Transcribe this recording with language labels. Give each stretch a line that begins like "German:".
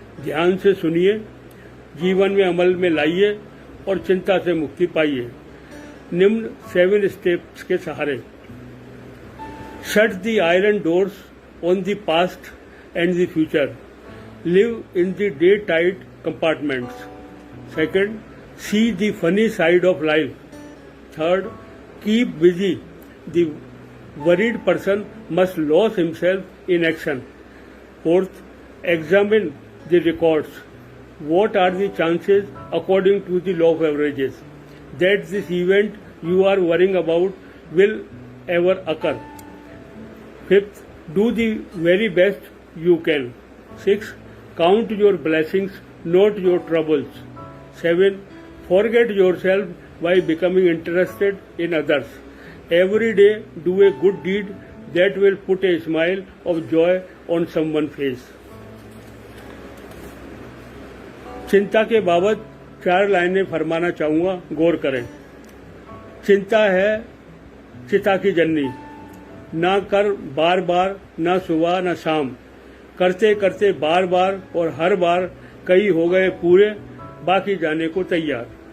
Hindi: ध्यान से सुनिए, जीवन में अमल में लाइए और चिंता से मुक्ति पाइए। निम्न 7 स्टेप्स के सहारे।
English: Shut the iron doors on the past and the future. Live in the day tight compartments. Second, see the funny side of life. Third, keep busy. The worried person must lose himself in action. Fourth, examine the records. What are the chances according to the law of averages that this event you are worrying about will ever occur? Fifth, do the very best you can. Sixth, count your blessings, not your troubles. 7, forget yourself by becoming interested in others. Every day do a good deed that will put a smile of joy on someone's face.
Hindi: चिंता के बाबत 4 लाइनें फरमाना चाहूंगा, गौर करें। चिंता है चिता की जननी, ना कर बार बार, ना सुबह ना शाम, करते करते बार बार और हर बार कई हो गए पूरे, बाकी जाने को तैयार।